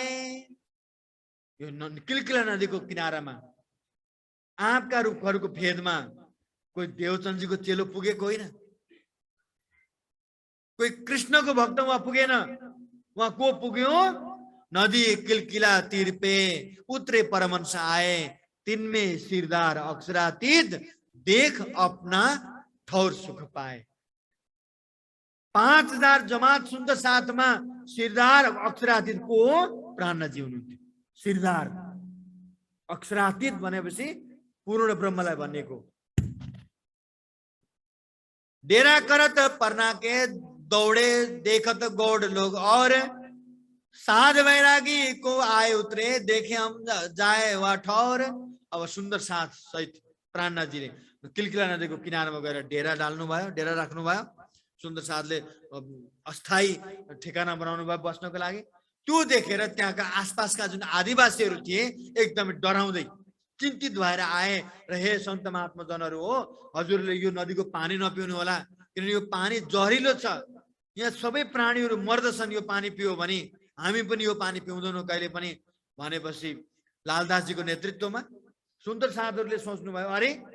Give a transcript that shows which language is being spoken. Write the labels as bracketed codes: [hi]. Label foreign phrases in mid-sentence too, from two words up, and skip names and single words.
[ne] यो किलकिला नदीको किनारामा आँपका रुखहरूको फेदमा कोही देवचन्दजीको चेलो पुगेको होइन, कोही कृष्णको भक्त वहाँ पुगेन। वहाँ को पुग्यो? [hi] नदी किलकिला तीर पे उत्रे परमहंस आए, तिनमें सिरदार अक्षरातीत देख अपना ठौर सुख पाए। [ne] 5000 जमात सुन्दर साथमा सिरदार अक्षरातीत को प्राणजी हुनुहुन्थ्यो। सिरदार अक्षरातीत भनेपछि पूर्ण ब्रह्मलाई भनेको। [hi] डेरा करत परना के दौड़े देखत गौड़ लोग और साध वैरागी को आए उतरे देखे हम जाए वा ठौर। [ne] अब सुन्दर साथ सहित प्राणनाथजीले किलकिला नदीको किनारमा गएर डेरा डाल्नु भयो, डेरा राख्नु भयो। सुन्दर साथले अस्थायी ठेगाना बनाउनु भयो बस्नको लागि। त्यो देखेर त्यहाँका आसपासका जुन आदिवासीहरू थिए एकदमै डराउँदै चिन्तित भएर आए र हे सन्त महात्माजनहरू हो, हजुरले यो नदीको पानी नपिउनु होला, किनभने यो पानी जहरिलो छ, यहाँ सबै प्राणीहरू मर्दछन् यो पानी पियो भने, हामी पनि यो पानी पिउँदैनौँ कहिले पनि भनेपछि लालदासजीको नेतृत्वमा सुन्दर साथहरूले सोच्नुभयो, अरे